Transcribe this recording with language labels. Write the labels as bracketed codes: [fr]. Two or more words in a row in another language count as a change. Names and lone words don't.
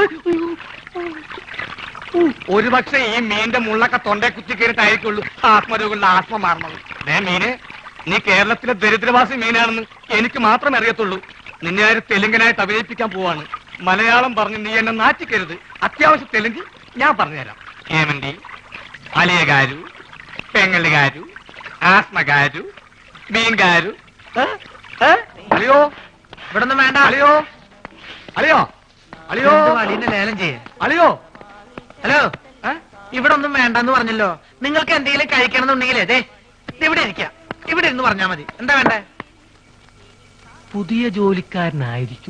[ml] ഒരുപക്ഷെ ഈ മീന്റെ മുള്ളൊക്കെ തൊണ്ടേ കുത്തി കയറിട്ടായിരിക്കുള്ളൂ ആത്മരോഗങ്ങളുടെ ആത്മ മാറണത്. മീന്, നീ കേരളത്തിലെ ദരിദ്രവാസി മീനാണെന്ന് എനിക്ക് മാത്രമേ അറിയത്തുള്ളൂ. നിന്നെ ആര് തെലുങ്കനായിട്ട് അഭിനയിപ്പിക്കാൻ പോവാണ്. മലയാളം പറഞ്ഞ് നീ എന്നെ നാറ്റിക്കരുത്. അത്യാവശ്യം തെലുങ്ക് ഞാൻ പറഞ്ഞുതരാം. [te] ఏమండి అలియ గారు, పెంగళి గారు, ఆస్మ గారు, మీన్ గారు. [ml] അളിയോ ഇവിടെ ഒന്നും വേണ്ട. അളിയോ അളിയോ അളിയോ അളിയനെ ലേലം ചെയ്യേ. അളിയോ ഹലോ, ഇവിടെ ഒന്നും വേണ്ടെന്ന് പറഞ്ഞല്ലോ. നിങ്ങൾക്ക് എന്തെങ്കിലും കഴിക്കണമെന്നുണ്ടെങ്കിലേ ദേ ഇവിടെ ഇരിക്കാം, ഇവിടെ ഇരുന്ന് പറഞ്ഞാ മതി. എന്താ വേണ്ടേ? പുതിയ ജോലിക്കാരനായിരിക്കും.